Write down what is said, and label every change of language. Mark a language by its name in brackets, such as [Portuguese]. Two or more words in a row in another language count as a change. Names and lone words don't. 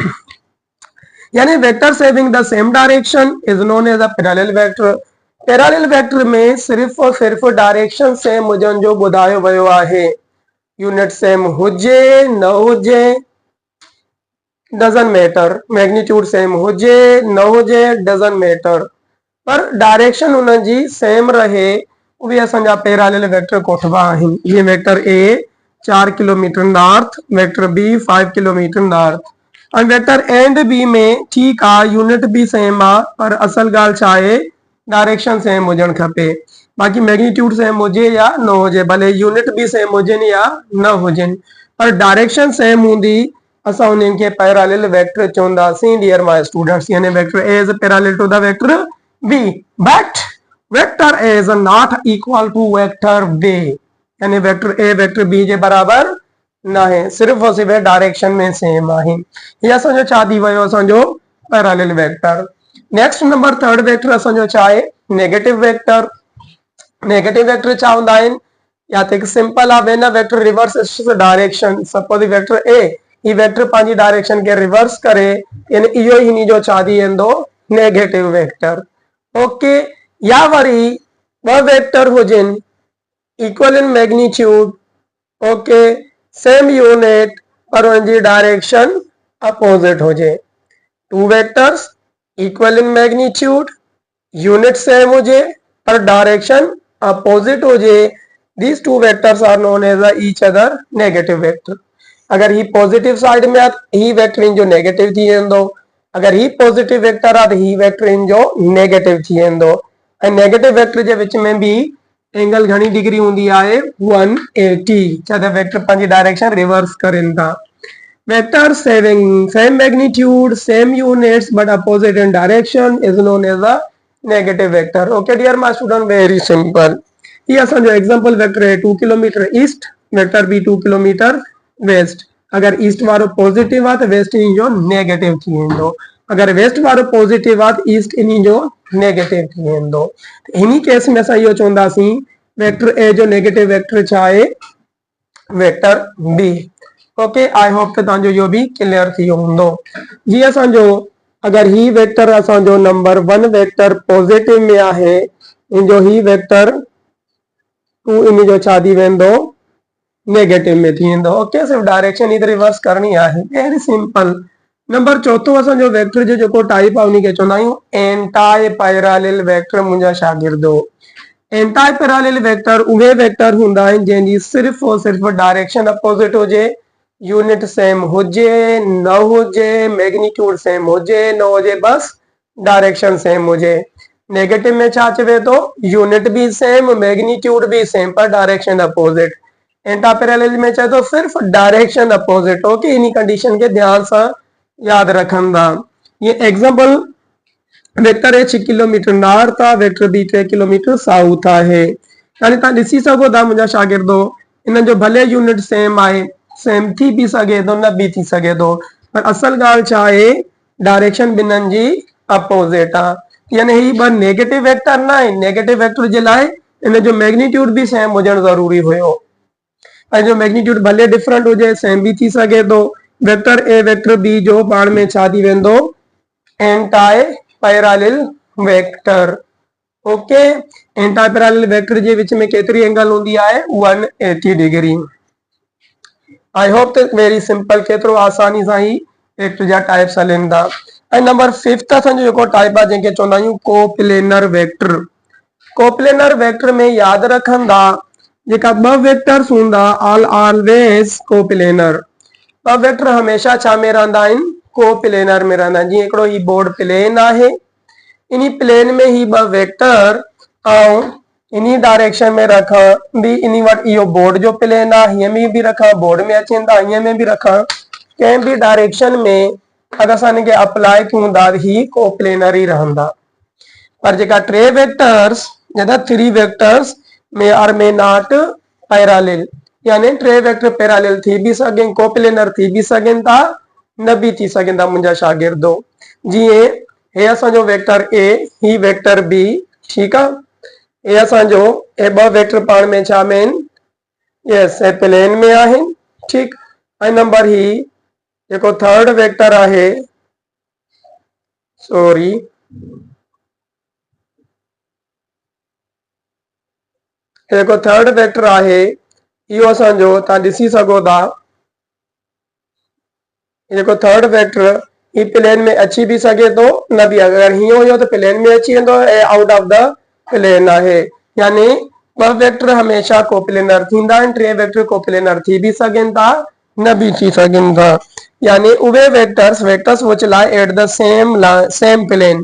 [English] यानी vectors having the same direction is known as a parallel vector. parallel vector [Sindhi] में सिर्फ और सिर्फ [English] direction same [Sindhi] हुजण जो ॿुधायो वियो आहे। [English] unit same [Sindhi] हुजे न हुजे [English] doesn't matter, magnitude same [Sindhi] हुजे न हुजे [English] doesn't matter, [Sindhi] पर डायरेक्शन उन जी सेम रहे उहे असांजा [English] parallel vector [Sindhi] कोठबा आहिनि। ये [English] vector A 4 kilometer north, vector B 5 kilometer north [Sindhi] ऐं [English] vector and B [Sindhi] में ठीक आहे यूनिट भी सेम आहे पर असल ॻाल्हि छा आहे? [English] direction same [Sindhi] हुजण खपे। बाक़ी [English] magnitude same [Sindhi] हुजे या न हुजे, भले यूनिट भी सेम हुजनि या न हुजनि, पर [English] direction same [Sindhi] हूंदी असां उन्हनि खे [English] parallel vector [Sindhi] चवंदासीं [English] dear my students. यानी vector A is parallel to the vector B but vector A is not equal to vector B. [Sindhi] यानी [English] vector A vector B [Sindhi] जे बराबर न है, सिर्फ और सिर्फ डायरेक्शन में सेम आहे। ये असांजो छा थी वियो? असांजो [English] parallel vector. next number third vector [Sindhi] असांजो छा आहे? [English] negative vector. negative vector [Sindhi] छा हूंदा आहिनि? या त सिंपल आहे [English] when a vector reverse its direction. suppose vector A [Sindhi] ई वेक्टर पंहिंजी डायरेक्शन के रिवर्स करे यानी इहो ही हिन जो छा थी वेंदो [English] negative vector. [Sindhi] ओके, या वरी ॿ वेक्टर हुजनि [English] equal in magnitude, [Sindhi] ओके, [English] same unit [Sindhi] पर उनकी [English] direction opposite [Sindhi] हो जाए। [English] two vectors equal in magnitude, unit same [Hindi] हो जाए [English] पर direction opposite [Hindi] हो जाए, [English] these two vectors are known as each other negative vector. [Sindhi] अगर ही [English] positive side [Sindhi] में आ ही वेक्टर इन जो नेगेटिव थी वेंदो, अगर ही [English] positive vector [Sindhi] आ ही वेक्टर इन जो नेगेटिव थी वेंदो। ऐं [English] negative vector [Sindhi] के विच में भी एंगल घणी डिग्री होंदी आहे 180, छा त वेक्टर पंहिंजी डायरेक्शन रिवर्स करनि था। [English] वेक्टर having same magnitude, same units but opposite in direction is known as a negative vector. Okay dear my student, very simple. [Sindhi] ये असांजो [English] example vector [Sindhi] है [English] 2 kilometer east, vector B 2 kilometer west. [Sindhi] अगर ईस्ट वारो पॉजिटिव आ तो वेस्ट इन जो नेगेटिव थी वेंदो, अगर वेस्ट वारो पॉजिटिव आ तो ईस्ट इन जो नेगेटिव थी वेंदो। इन्ही केस में असां इहो चवंदासीं [English] vector A [Sindhi] जो [English] negative vector [Sindhi] छा आहे [English] vector B. okay, I hope [Sindhi] त तव्हांजो इहो बि क्लियर थी वियो हूंदो। जीअं असांजो अगर ही वेक्टर असांजो [English] number 1 vector positive [Sindhi] में आहे, इन जो ही [English] vector 2 [Sindhi] इन जो छा थी वेंदो नेगेटिव में थी वेंदो। ओके, सिर्फ डायरेक्शन इधर रिवर्स करनी आहे, [English] very simple. [Sindhi] नंबर चौथो असांजो वेक्टर जो जेको टाइप आहे उनखे चवंदा आहियूं [English] anti parallel vector. [Sindhi] मुंहिंजा शागिर्दो, [English] anti parallel vector [Sindhi] उहे वेक्टर हूंदा आहिनि जंहिंजी सिर्फ़ और सिर्फ़ [English] direction opposite [Sindhi] हुजे, [English] unit same [Sindhi] हुजे न हुजे, [English] magnitude same [Sindhi] हुजे न हुजे, बस [English] direction same [Sindhi] हुजे। नेगेटिव में छा चवे तो यूनिट भी सेम, मैग्नीट्यूड भी सेम पर [English] direction opposite. anti parallel [Sindhi] में चए तो सिर्फ [English] direction opposite. [Sindhi] ओके, इन्हीं कंडीशन के ध्यान से याद रखंदा। ये [English] example vector A 6 kilometer north [Sindhi] आ, [English] vector B 3 kilometer south [Sindhi] आहे। यानी तव्हां ॾिसी सघो था मुंहिंजा शागिर्दो, इन जो भले [English] unit same [Sindhi] आहे, सेम थी भी सके तो न भी थी सके तो, पर असल गाल छा है डायरेक्शन बिन्हनि जी अपोजिट आ। यानी ही ब [English] negative vector [Sindhi] ना है, [English] negative vector [Sindhi] जे लाए इन जो मैग्नीट्यूड भी सेम हुजण जरूरी हुयो, ऐं जो मैग्नीट्यूड भले डिफरेंट हुजे सेम भी थी सके तो। [English] vector A vector B [Sindhi] जो पाण में छा थी वेंदो [English] anti parallel vector. [Sindhi] ओके, [English] anti parallel vector [Sindhi] जे विच में केतरी एंगल होंदी आहे [English] 180 degree. I hope that very simple, [Sindhi] केतरो आसानी सां ही वेक्टर जा टाइप्स हलन था। ऐं नंबर 5 असांजो जेको टाइप आहे जंहिंखे चवंदा आहियूं [English] coplanar vector. coplanar vector [Sindhi] में याद रखंदा जेका ॿ वेक्टर्स हूंदा [English] all always coplanar. [Sindhi] ॿ वेक्टर हमेशा छा में रहंदा आहिनि कोप्लेनर में रहंदा आहिनि। जीअं हिकिड़ो ही [English] board plane [Sindhi] आहे, इन्ही प्लेन में ही ॿ वेक्टर ऐं इन्हीं डायरेक्शन में रखा भी, इन्हीं वट इहो बोर्ड जो प्लेन आ, हिय में भी रखा बोर्ड में अचनि था, हिय में भी रखा, कंहिं भी डायरेक्शन में अगर असां इनखे अप्लाई कयूं था ही कोप्लेनर ही रहंदा। पर जेका टे वेक्टर्स जदा [English] 3 vectors [Sindhi] में आर में [English] not parallel, [Sindhi] यानी टे वेक्टर पैरेलल थी भी सघनि, कोप्लेनर थी भी सघनि था न भी थी सघनि था मुंहिंजा शागिर्दो। जीअं हे असांजो [English] vector A, [Sindhi] ही [English] vector B, [Sindhi] ठीकु आहे। ये असांजो ए ॿ वेक्टर पाण में छा में आहिनि, यस ए प्लेन में आहिनि, ठीक। ऐं नंबर ही जेको [English] third vector [Sindhi] आहे, सॉरी जेको [English] third vector [Sindhi] आहे इहो असांजो तव्हां ॾिसी सघो था, जेको [English] third vector [Sindhi] ही प्लेन में अची भी सके तो न भी, अगर हीअं हुयो तो प्लेन में अची वेंदो ऐं [English] out of the plane [Sindhi] आहे। यानी ॿ वेक्टर हमेशा कोप्लेनर थींदा आहिनि, टे वेक्टर कोप्लेनर थी भी सघनि था न भी थी सघनि था। [English] यानी उहे vectors which lie at the same plane.